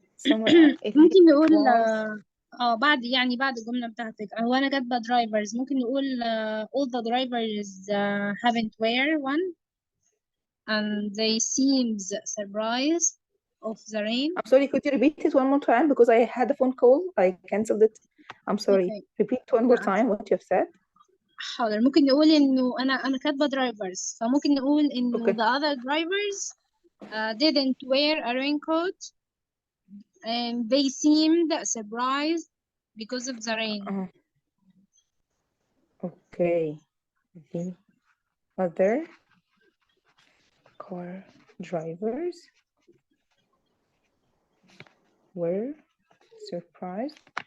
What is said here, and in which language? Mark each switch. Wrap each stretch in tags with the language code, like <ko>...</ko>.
<ar>ممكن نقول بعد الجملة بتاعتك هو أنا كاتبة drivers ممكن نقول</ar> <en>all the drivers haven't wear one and they seems surprised of the rain. I'm sorry, could you repeat it one more time because I had a phone call, I cancelled it. I'm sorry. Okay. Repeat one more time what you have said.</en> <ar>حاضر ممكن نقول إنه أنا كاتبة drivers فممكن نقول إنه</ar> <en>Okay. the other drivers didn't wear a raincoat and they seemed surprised because of the rain. Okay. The other car drivers were surprised</en>